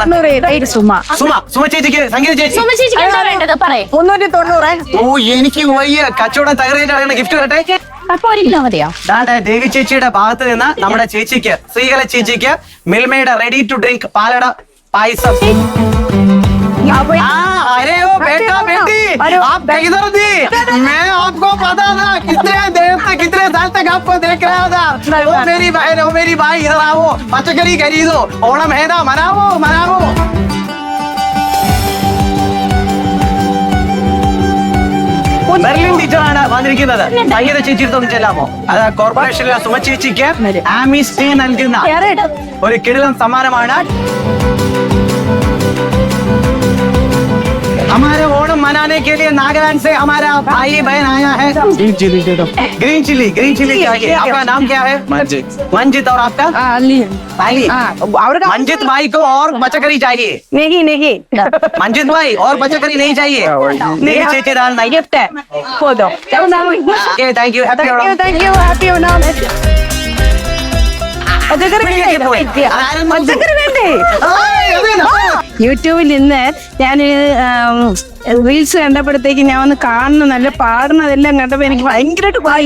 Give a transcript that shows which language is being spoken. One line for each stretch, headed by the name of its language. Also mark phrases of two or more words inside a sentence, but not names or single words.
Malayalam: സുമ. സുമ. സുമ ചേച്ചിക്ക് സംഗീത ചേച്ചി. 390. ഓ, എനിക്ക് വയ്യ. കച്ചവടം തകർന്നിട്ടാണ് ഗിഫ്റ്റ് വരട്ടെ. അപ്പൊ 1 കിലോ മതിയോ? ദേവി ചേച്ചിയുടെ ഭാഗത്ത് നിന്ന് നമ്മുടെ ചേച്ചിക്ക്, ശ്രീകല ചേച്ചിക്ക് മിൽമയുടെ
English: ready to drink
Malayalam: പാലട പായസം.
Hindi: अरे ओ बेटा बेटी आप किधर थी? मैं आपको पता था कितने देर तक कितने साल तक आपको देख रहा था. ओ मेरी बहन, ओ मेरी भाई, इधर आओ. पचकरी खरीदो. ओणम है ना, मनाओ मनाओ.
Malayalam: ബെർലിൻ ടീച്ചറാണ് വന്നിരിക്കുന്നത്. സംഗീത ചേച്ചി അടുത്തൊന്ന് ചെല്ലാമോ? അത് കോർപ്പറേഷനിലെ സുമ ചേച്ചിക്ക് ആമിസ്റ്റേ നൽകുന്ന ഒരു കിടിലൻ സമ്മാനമാണ്.
Hindi: हमारे ओणम मनाने के लिए नागालैंड से हमारा भाई बहन आया है।
English: green chili
Hindi: चाहिए। आपका नाम क्या है? मंजित। और आपका? अली। मंजित भाई को और पचकरी चाहिए। नहीं मंजित भाई और पचकरी नहीं चाहिए। नहीं चाहिए दाल नहीं। गिफ्ट है खो दो।
English: thank you happy
Malayalam: യൂട്യൂബിൽ ഇന്ന് ഞാൻ റീൽസ് കണ്ടപ്പോഴത്തേക്ക് ഞാൻ ഒന്ന് കാണുന്ന നല്ല പാടുന്നതെല്ലാം കണ്ടപ്പോ എനിക്ക് ഭയങ്കരമായിട്ട്